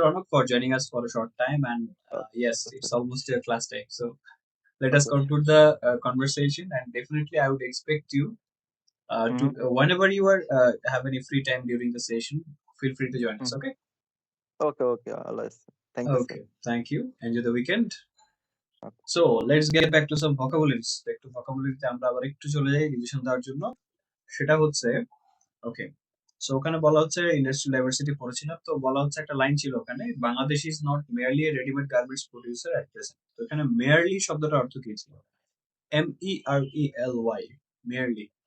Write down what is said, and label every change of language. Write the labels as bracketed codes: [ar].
[en] Ronak, for joining us for a short time. And yes, it's almost your class time, so let us conclude the conversation. And definitely, I would expect you to Mhm. whenever you are have any free time during the session, feel free to join us. Mhm. Okay. Okay, okay, always. Thank you, sir. Okay. Thank you. Enjoy the weekend. Okay. So let's get back to some vocabularies. Back to vocabulary [bn] আমরা আবার একটু চলে যাই revision দেওয়ার জন্য। সেটা হচ্ছে ওকে। So ওখানে বলা হচ্ছে ইন্ডাস্ট্রিয়াল ডাইভার্সিটি পড়েছিলাম, তো বলা হচ্ছে একটা লাইন ছিল ওখানে, [en] Bangladesh is not merely a readymade garments producer at present. [bn] তো এখানে মেয়ারলি শব্দটার অর্থ কি ছিল? [en] MERELY, merely.